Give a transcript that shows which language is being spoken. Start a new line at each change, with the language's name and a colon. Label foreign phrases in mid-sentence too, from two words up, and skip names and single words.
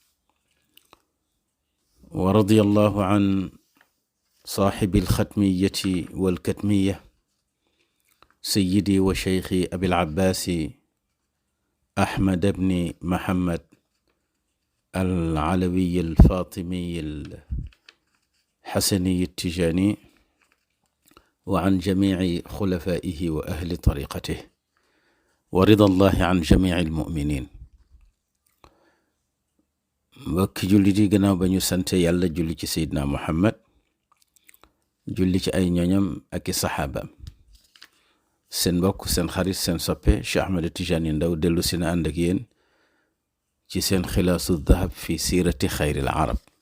Arabic: ورضي الله عن صاحب الختمية والكتمية سيدي وشيخي أبي العباس أحمد بن محمد العلوي الفاطمي الحسني التجاني وعن جميع خلفائه وأهل طريقته ورضا الله عن جميع المؤمنين.
Wolof: mbokki jullit yi gannaaw ba ñu sante yàlla julli ci Seydina Muhammad julli ci ay ñoñam ak i saxaabaam seen mbokk seen xarit seen soppe Cheikh Ahmed Tidiane Ndao dellu si na ànd ak yéen ci seen xilaasu dahab
Arabic: في سيرة خير العرب.